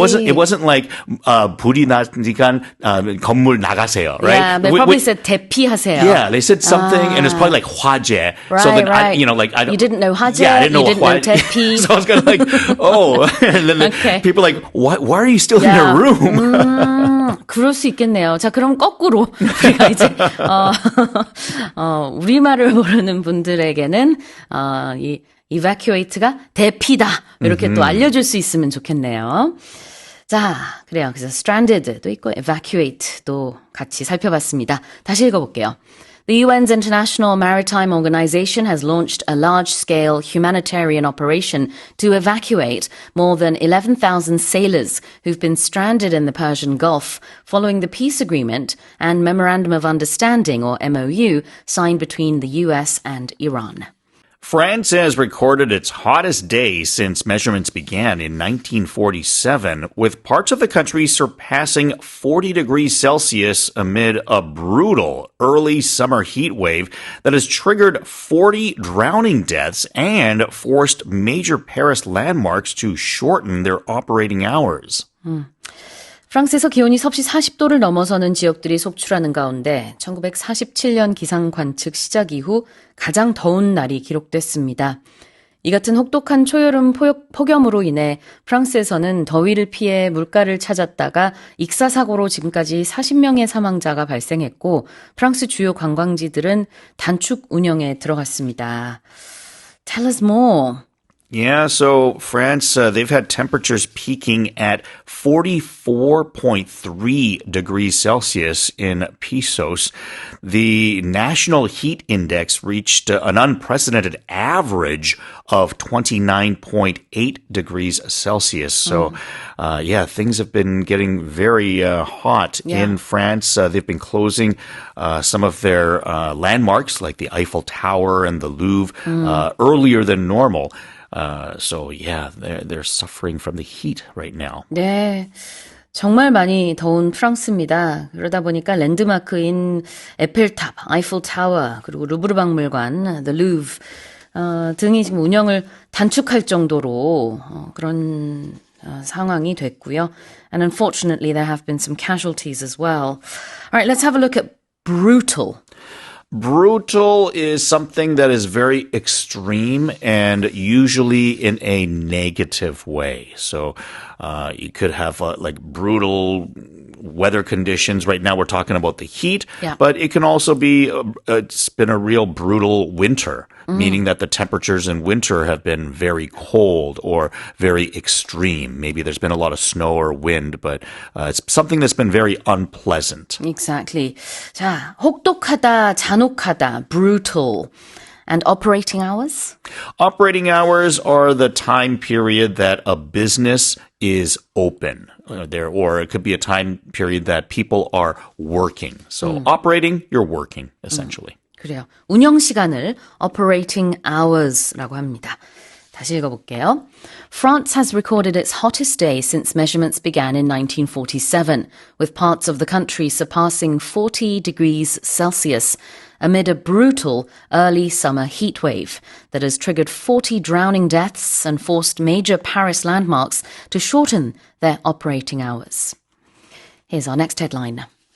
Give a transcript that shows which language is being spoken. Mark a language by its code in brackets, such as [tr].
[en] It wasn't like [ko] 불이 나니까 건물 나가세요, [en] right? Yeah, they probably said 대피하세요. Yeah, they said something, and it's probably like 화재. Right, so then right. I don't. You didn't know 화재. Yeah, I didn't know you didn't know 대피. So I was kind of like, oh, and then people are like, why are you still in your room? [ko] 그럴 수 있겠네요. 자, 그럼 거꾸로 우리가 이제 우리말을 모르는 분들에게는 이 evacuate가 대피다 이렇게 또 알려줄 수 있으면 좋겠네요. 자, 그래요. 그래서 stranded도 있고 evacuate도 같이 살펴봤습니다. 다시 읽어볼게요. [en] The UN's International Maritime Organization has launched a large-scale humanitarian operation to evacuate more than 11,000 sailors who've been stranded in the Persian Gulf following the peace agreement and Memorandum of Understanding, or MOU, signed between the US and Iran. France has recorded its hottest day since measurements began in 1947, with parts of the country surpassing 40 degrees Celsius amid a brutal early summer heat wave that has triggered 40 drowning deaths and forced major Paris landmarks to shorten their operating hours. [ko] 프랑스에서 기온이 섭씨 40도를 넘어서는 지역들이 속출하는 가운데 1947년 기상 관측 시작 이후 가장 더운 날이 기록됐습니다. 이 같은 혹독한 초여름 폭염으로 인해 프랑스에서는 더위를 피해 물가를 찾았다가 익사사고로 지금까지 40명의 사망자가 발생했고 프랑스 주요 관광지들은 단축 운영에 들어갔습니다. [en] Tell us more. Yeah, so France, they've had temperatures peaking at 44.3 degrees Celsius in Pissos. The national heat index reached an unprecedented average of 29.8 degrees Celsius. So, things have been getting very hot in France. They've been closing some of their landmarks like the Eiffel Tower and the Louvre earlier than normal. They're suffering from the heat right now. [ko] 네, 정말 많이 더운 프랑스입니다. 그러다 보니까 랜드마크인 에펠탑, 아이플 타워, 그리고 루브르 박물관, The Louvre 등이 지금 운영을 단축할 정도로 그런 상황이 됐고요. [en] And unfortunately, there have been some casualties as well. All right, let's have a look at brutal. Brutal is something that is very extreme and usually in a negative way. So you could have like brutal weather conditions. Right now we're talking about the heat, but it can also be, it's been a real brutal winter, meaning that the temperatures in winter have been very cold or very extreme. Maybe there's been a lot of snow or wind, but it's something that's been very unpleasant. Exactly. [ko] 자, 혹독하다, 잔혹하다, brutal. [en] And operating hours? Operating hours are the time period that a business is open there, or it could be a time period that people are working. So operating, you're working, essentially. [ko] 그래요. 운영 시간을 operating hours라고 합니다. 다시 읽어볼게요. [en] France has recorded its hottest day since measurements began in 1947, with parts of the country surpassing 40 degrees Celsius amid a brutal early summer heat wave that has triggered 40 drowning deaths and forced major Paris landmarks to shorten their operating hours. Here's our next headline.